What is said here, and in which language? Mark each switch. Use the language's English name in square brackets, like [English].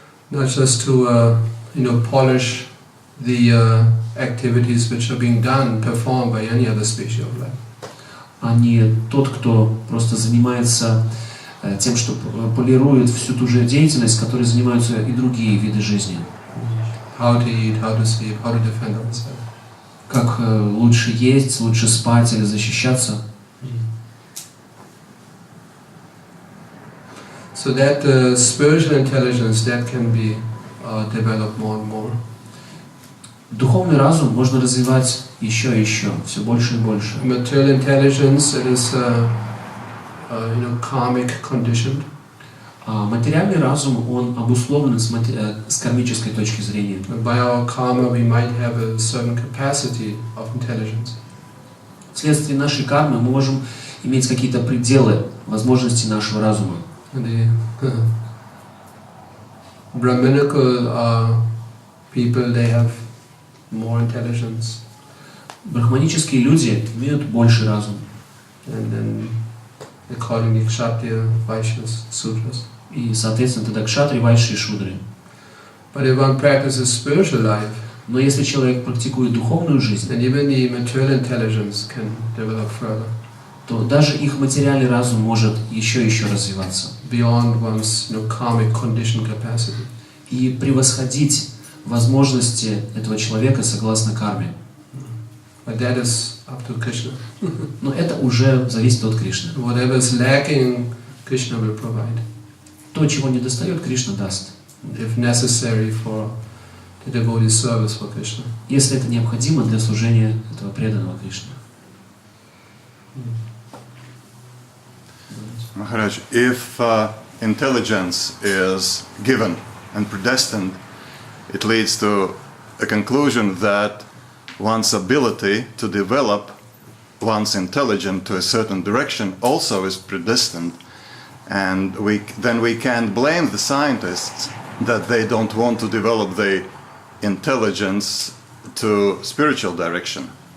[English] Not just to polish the activities which are being done, performed by any other species of life. [Russian] А не тот, кто просто занимается тем, что полирует всю ту же деятельность, которой занимаются и другие виды жизни. [English] How to eat, how to sleep, how to defend oneself. [Russian] Как лучше есть, лучше спать или защищаться. [English] So that spiritual intelligence that can be developed more and more. [Russian] Духовный разум можно развивать еще и еще, все больше и больше. [English] Material intelligence, it is karmic conditioned. [Russian] А материальный разум, он обусловлен с кармической точки зрения. [English] By our karma, we might have a certain capacity of intelligence. [Russian] Вследствие нашей кармы мы можем иметь какие-то пределы возможностей нашего разума. [English] The Brahminical people, they have more intelligence. [Russian] Брахманические люди имеют больше разум. [English] And then accordingly Kshatriya, Vaishyas, Sudras. [Russian] И, соответственно, тогда кшатри, вайши и шудры. [English] But if one practices spiritual life, [Russian] Но если человек практикует духовную жизнь, [English] then even the material intelligence can develop further, [Russian] то даже их материальный разум может еще развиваться. [English] beyond one's karmic condition capacity. [Russian] И превосходить возможности этого человека согласно карме. [English] But that is up to Krishna. [Russian] Но это уже зависит от Кришны. [English] Whatever is lacking, Krishna will provide, [Russian] То, чего не достает, Кришна даст. [English] if necessary for the devotee service for Krishna. [Russian] Если это необходимо для служения этого преданного Кришне. [English] Maharaj, if intelligence is given and predestined, it leads to a conclusion that one's ability to develop one's intelligence to a certain direction also is predestined, and then we can't blame the scientists that they don't want to develop the intelligence to spiritual direction.